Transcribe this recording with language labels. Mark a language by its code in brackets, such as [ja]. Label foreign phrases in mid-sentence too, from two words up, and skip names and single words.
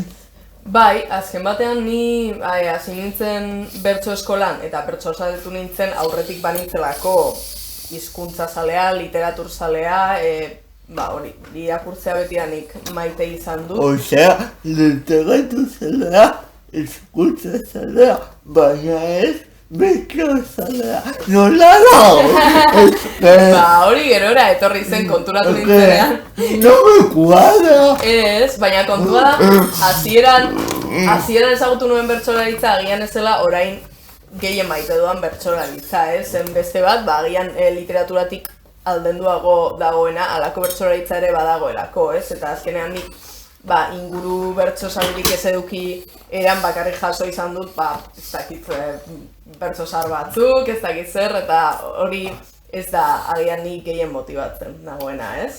[eu] Bai, azken batean ni hasi nintzen bertso eskolan eta bertso zaletu nintzen aurretik banintzelako hizkuntza zalea, literatur zalea, hori, irakurtzea betianik maite izan dut. Osea, literatur zalea, hizkuntza zalea, baina ez bertso zalea. Nola da? Hori gerora etorri zen konturatu nintzenean. [es] No me cuadra. [eu] Ez, baina kontua da, hasieran ezagutu nuen bertsolaritza agian ez zela orain gehien maite duan bertsolaritza, ez? Zen beste bat, agian literaturatik aldenduago dagoena, halako bertsolaritza ere badagoelako, ez? Eta azkenean nik, inguru bertso salerik ez eduki eran bakarrik jaso izan dut, ez dakit bertso zahar batzuk, ez dakit zer, eta hori ez da agian nik gehien motibatzen dagoena, ez?